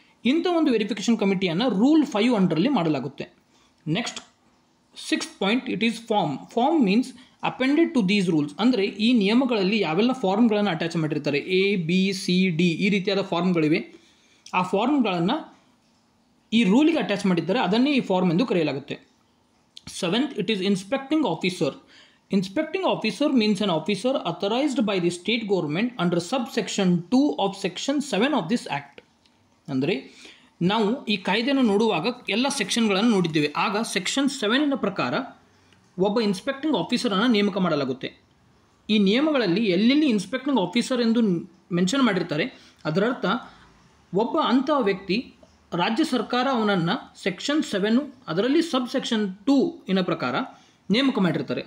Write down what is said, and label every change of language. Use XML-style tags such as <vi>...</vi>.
<kn>ಇಂಥ ಒಂದು verification ಕಮಿಟಿಯನ್ನು rule 5 ಅಂಡರಲ್ಲಿ ಮಾಡಲಾಗುತ್ತೆ.</kn> <en>Next 6th point, it is form means appended to these rules.</en> <kn>ಅಂದರೆ ಈ ನಿಯಮಗಳಲ್ಲಿ ಯಾವೆಲ್ಲ ಫಾರ್ಮ್ಗಳನ್ನು ಅಟ್ಯಾಚ್ ಮಾಡಿರ್ತಾರೆ, A B C D ಈ ರೀತಿಯಾದ ಫಾರ್ಮ್ಗಳಿವೆ. ಆ ಫಾರ್ಮ್ಗಳನ್ನು ಈ ರೂಲಿಗೆ ಅಟ್ಯಾಚ್ ಮಾಡಿದ್ದಾರೆ, ಅದನ್ನೇ ಈ ಫಾರ್ಮ್ ಎಂದು ಕರೆಯಲಾಗುತ್ತೆ.</kn> <en>7th, it is inspecting officer. Inspecting officer means an officer authorized by the state government under subsection 2 of section 7 of this act.</en> <kn>ಅಂದರೆ ನಾವು ಈ ಕಾಯ್ದೆಯನ್ನು ನೋಡುವಾಗ ಎಲ್ಲ ಸೆಕ್ಷನ್ಗಳನ್ನು ನೋಡಿದ್ದೇವೆ. ಆಗ ಸೆಕ್ಷನ್ 7 ಪ್ರಕಾರ ಒಬ್ಬ ಇನ್ಸ್ಪೆಕ್ಟಿಂಗ್ ಆಫೀಸರನ್ನು ನೇಮಕ ಮಾಡಲಾಗುತ್ತೆ. ಈ ನಿಯಮಗಳಲ್ಲಿ ಎಲ್ಲೆಲ್ಲಿ ಇನ್ಸ್ಪೆಕ್ಟಿಂಗ್ ಆಫೀಸರ್ ಎಂದು ಮೆನ್ಷನ್ ಮಾಡಿರ್ತಾರೆ ಅದರರ್ಥ ಒಬ್ಬ ಅಂಥ ವ್ಯಕ್ತಿ ರಾಜ್ಯ ಸರ್ಕಾರ ಅವನನ್ನು ಸೆಕ್ಷನ್ 7 ಅದರಲ್ಲಿ ಸೆಕ್ಷನ್ 2 ಪ್ರಕಾರ ನೇಮಕ ಮಾಡಿರ್ತಾರೆ.</kn>